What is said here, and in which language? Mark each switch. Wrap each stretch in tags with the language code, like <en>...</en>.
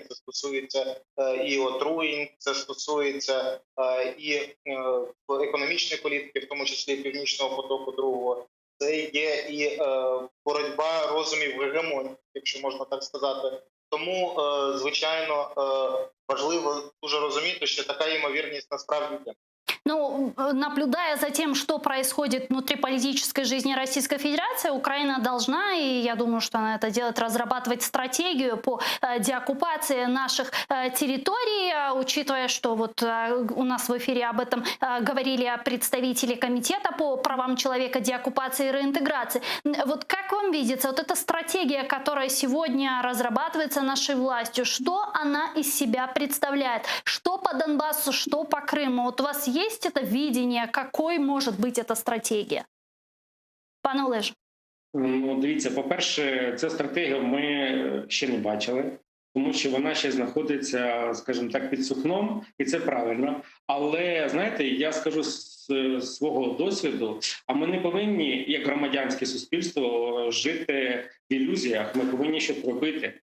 <uk>Це стосується і отруєнь, це стосується і економічної політики, в тому числі Північного потоку другого. Це є і боротьба розумів гегемонії, якщо можна так сказати. Тому, звичайно, важливо дуже розуміти, що така ймовірність насправді є.</uk> <ru>Наблюдая за тем, что происходит внутри политической жизни Российской Федерации, Украина должна, и я думаю, что она это делает, разрабатывать стратегию по деоккупации наших территорий, учитывая, что вот у нас в эфире об этом говорили представители Комитета по правам человека, деоккупации и реинтеграции. Вот как вам видится, вот эта стратегия, которая сегодня разрабатывается нашей властью, что она из себя представляет? Что по Донбассу, что по Крыму? Вот у вас есть это видение, какой может быть эта стратегія?</ru> <uk>Пане Олеже. Дивіться, по-перше, цю стратегію ми ще не бачили, тому що вона ще знаходиться, скажімо так, під сукном, і це правильно. Але, знаєте, я скажу з свого досвіду, а ми не повинні, як громадянське суспільство, жити в ілюзіях, ми повинні щось робити.</uk>